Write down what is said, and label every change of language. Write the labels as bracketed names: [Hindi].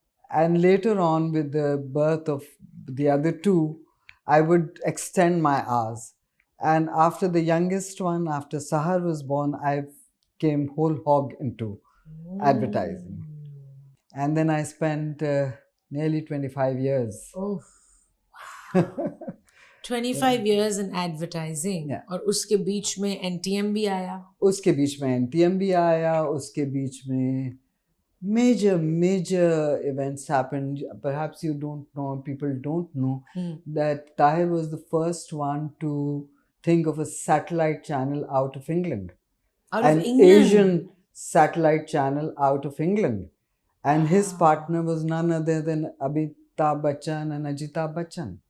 [English] And later on, with the birth of the other two, I would extend my hours. And after the youngest one, after Sahar was born, I came whole hog into advertising. And then I spent nearly 25 years. Oh. 25 years in advertising. Yeah. [Hindi] और उसके बीच में NTM भी आया. उसके बीच में NTM भी आया, उसके बीच में [English] major events happened. Perhaps you don't know, people don't know that Tahir was the first one to think of a satellite channel out of England. An Asian satellite channel out of England. And his partner was none other than Amitabh Bachchan and Ajita Bachchan.